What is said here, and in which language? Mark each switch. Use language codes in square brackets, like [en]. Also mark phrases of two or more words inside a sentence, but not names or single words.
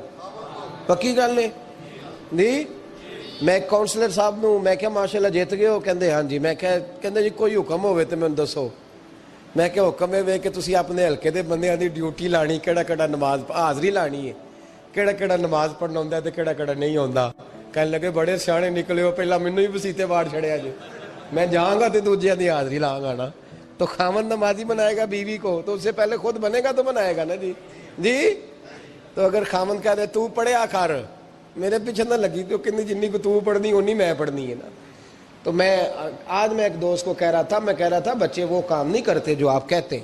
[pa] پکی گل نے جی. میں ایک کاؤنسلر صاحب نوں میں کہا ماشاءاللہ جیت گئے ہو؟ کہندے ہاں جی. میں کہندے جی کوئی حکم ہوئے تو میں دسو. میں کہ حکم ہے کہ تسی اپنے ہلکے دے بندیاں دی ڈیوٹی لانی, کیڑا کیڑا نماز حاضری لانی ہے, کیڑا کیڑا نماز پڑھنا ہوندا تے کیڑا کیڑا نہیں ہوندا. کہنے لگے بڑے سیانے نکلے ہو, پہلا مینوں ہی وسیتے واڑ چھڑیا جی. میں جاؤں گا تے دوجیاں دی حاضری لاں گا نا. [ur] تو خاوند نمازی بنائے گا بیوی کو تو اس سے پہلے خود بنے گا تو بنائے گا نا جی. [pa] جی تو اگر خاوند کہہ دے تو پڑھیا کر, میرے پیچھے نہ لگی تو کتنی جنی کو تو پڑھنی اونی میں پڑھنی ہے نا. [ur] تو میں آج میں ایک دوست کو کہہ رہا تھا, میں کہہ رہا تھا بچے وہ کام نہیں کرتے جو آپ کہتے ہیں.